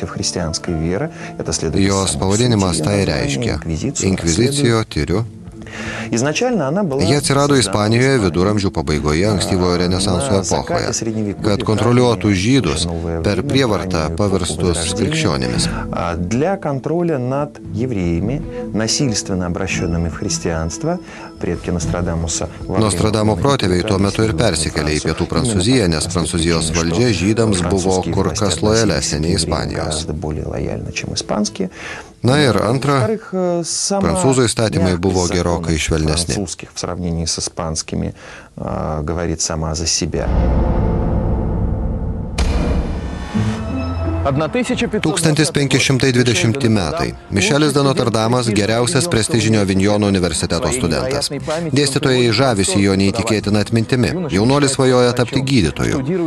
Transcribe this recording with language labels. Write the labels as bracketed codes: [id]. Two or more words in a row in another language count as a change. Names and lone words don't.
[lt] Jos pavadinimas tai reiškia – Inkvizicijo tyriu. Jie atsirado Ispanijoje viduramžių pabaigoje ankstyvojo renesanso epochoje, kad kontroliuotų žydus per prievartą paverstus krikščionimis. [ru] Для контроля над евреями, насильственно обращенными в христианство, предки Нострадамуса. [lt] Nostradamo protėviai tuo metu ir persikėlė į pietų Prancūziją, nes Prancūzijos valdžia žydams buvo kur kas lojalesnė nei Ispanijos. Na ir antra, prancūzų įstatymai buvo gerokai švelnesni. [ru] В сравнении с испанскими говорит сама за себя. [lt] 1520 metai. Mišelis de Notre Damas – geriausias prestižinio Avignono universiteto studentas. Dėstytojai žavisi jo neįtikėtina atmintimi. Jaunuolis svajoja tapti gydytoju.